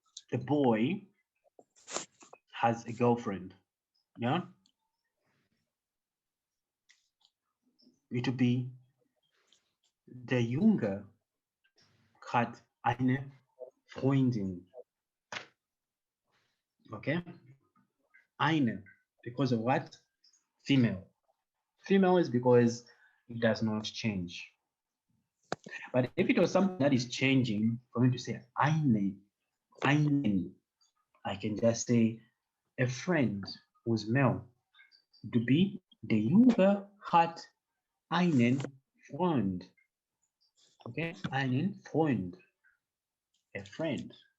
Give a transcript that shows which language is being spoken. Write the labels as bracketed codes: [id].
[en] The boy has a girlfriend, yeah? It would be, [de] der Junge hat eine Freundin. [en] Okay? Eine, because of what? Female. Female is because it does not change. But if it was something that is changing, for me to say einen, I can just say a friend who's male. To be, [de] der Junge hat einen Freund. [en] Okay, [de] einen Freund, [en] a friend.